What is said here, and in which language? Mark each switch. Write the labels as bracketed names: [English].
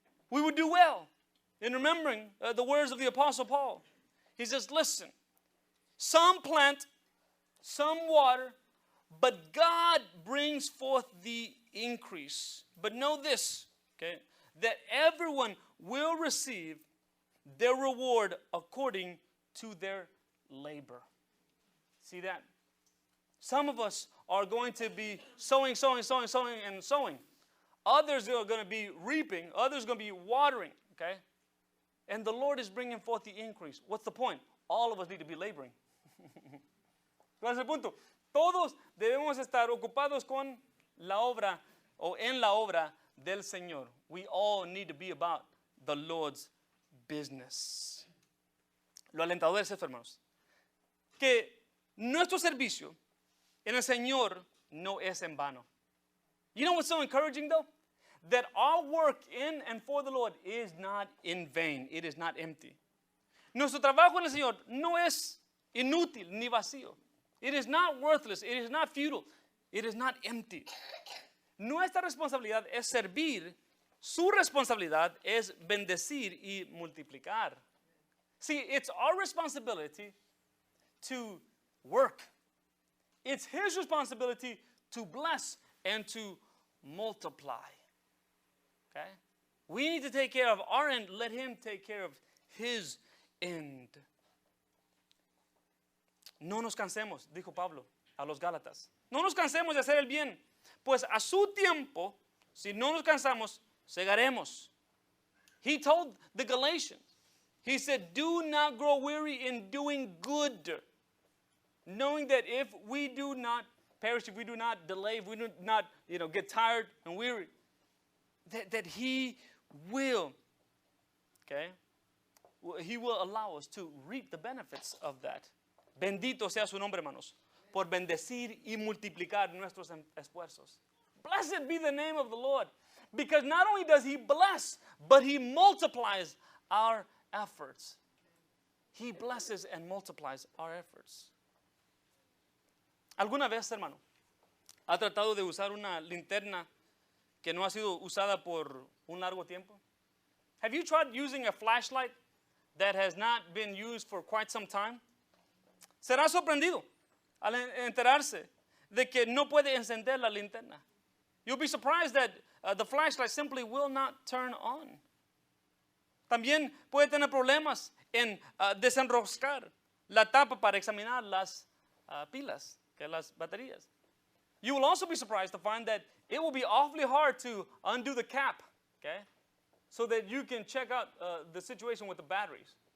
[English] We would do well in remembering the words of the Apostle Paul. He says, listen, some plant, some water, but God brings forth the increase. But know this, okay, that everyone will receive their reward according to their labor. See that? Some of us are going to be sowing, and sowing. Others are going to be reaping. Others are going to be watering. Okay? And the Lord is bringing forth the increase. What's the point? All of us need to be laboring. [Spanish] ¿Cuál es el punto? Todos debemos estar ocupados con la obra o en la obra del Señor. [English] We all need to be about the Lord's business. [Spanish] Lo alentador es esto, hermanos, que nuestro servicio en el Señor no es en vano. [English] You know what's so encouraging though? That our work in and for the Lord is not in vain. It is not empty. [Spanish] Nuestro trabajo en el Señor no es inútil ni vacío. [English] It is not worthless. It is not futile. It is not empty. [Spanish] Nuestra responsabilidad es servir. Su responsabilidad es bendecir y multiplicar. [English] See, it's our responsibility to work. It's His responsibility to bless and to multiply. Okay? We need to take care of our end. Let Him take care of His end. [Spanish] No nos cansemos, dijo Pablo a los Gálatas. No nos cansemos de hacer el bien, pues a su tiempo, si no nos cansamos, segaremos. [English] He told the Galatians, he said, do not grow weary in doing good, knowing that if we do not perish, if we do not delay, if we do not get tired and weary, that He will, okay, He will allow us to reap the benefits of that. [Spanish] Bendito sea su nombre, hermanos, por bendecir y multiplicar nuestros esfuerzos. [English] Blessed be the name of the Lord, because not only does He bless, but He multiplies our efforts. He blesses and multiplies our efforts. [Spanish] ¿Alguna vez, hermano, ha tratado de usar una linterna que no ha sido usada por un largo tiempo? [English] Have you tried using a flashlight that has not been used for quite some time? [Spanish] Será sorprendido al enterarse de que no puede encender la linterna. [English] You'll be surprised that the flashlight simply will not turn on. [Spanish] También puede tener problemas en desenroscar la tapa para examinar las pilas, que las baterías. [English] You will also be surprised to find that it will be awfully hard to undo the cap, okay, so that you can check out the situation with the batteries.